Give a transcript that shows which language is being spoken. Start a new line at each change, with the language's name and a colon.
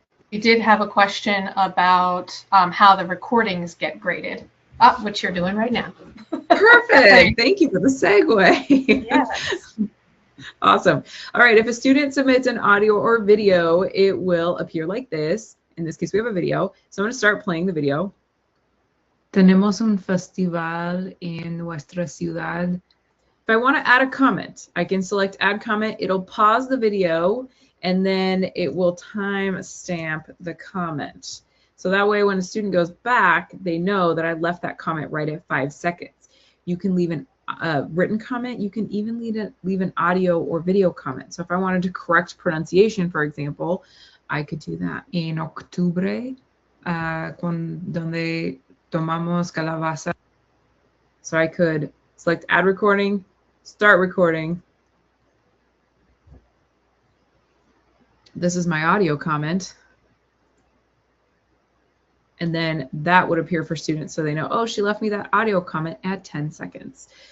English: You did have a question about how the recordings get graded, which you're doing right now. Perfect. Thank you for the segue. Yes. Awesome. All right. If a student submits an audio or video, it will appear like this. In this case, we have a video. So I'm going to start playing the video.
Spanish: Tenemos un festival en nuestra ciudad.
English: If I want to add a comment, I can select add comment. It'll pause the video and then it will time stamp the comment. So that way when a student goes back, they know that I left that comment right at 5 seconds. You can leave a written comment. You can even leave an audio or video comment. So if I wanted to correct pronunciation, for example, I could do that.
Spanish: En octubre, donde tomamos calabaza.
English: So I could select add recording, start recording. This is my audio comment. And then that would appear for students so they know, oh, she left me that audio comment at 10 seconds.